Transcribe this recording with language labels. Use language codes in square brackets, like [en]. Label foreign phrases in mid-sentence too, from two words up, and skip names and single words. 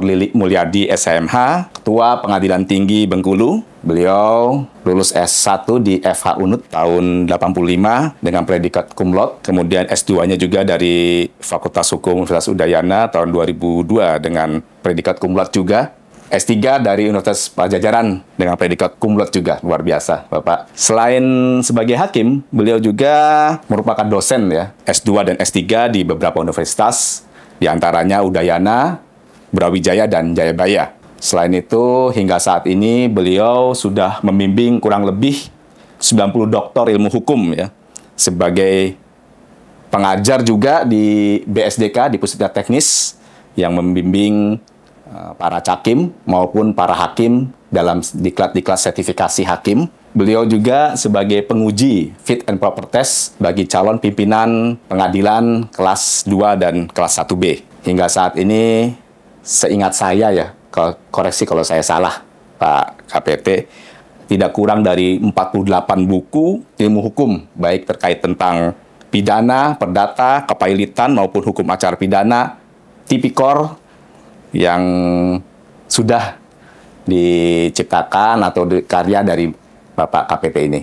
[id] Lilik Mulyadi SMH, Ketua Pengadilan Tinggi Bengkulu. Beliau lulus S1 di FH Unut tahun 85 dengan predikat [la] cum laude, [id] kemudian S2-nya juga dari Fakultas Hukum Universitas Udayana tahun 2002 dengan predikat [la] cum laude [id] juga. S3 dari Universitas Pajajaran dengan predikat [la] cum laude [id] juga. Luar biasa, Bapak. Selain sebagai hakim, beliau juga merupakan dosen ya, S2 dan S3 di beberapa universitas, di antaranya Udayana, Brawijaya, dan Jayabaya. Selain itu, hingga saat ini beliau sudah membimbing kurang lebih 90 doktor ilmu hukum ya, sebagai pengajar juga di BSDK, di Pusat Teknis, yang membimbing para cakim maupun para hakim dalam diklat-diklat sertifikasi hakim. Beliau juga sebagai penguji [en] fit and proper test [id] bagi calon pimpinan pengadilan kelas 2 dan kelas 1B. Hingga saat ini, seingat saya ya, koreksi kalau saya salah, Pak KPT, tidak kurang dari 48 buku ilmu hukum, baik terkait tentang pidana, perdata, kepailitan, maupun hukum acara pidana, tipikor, yang sudah diciptakan atau karya dari Bapak KPT ini.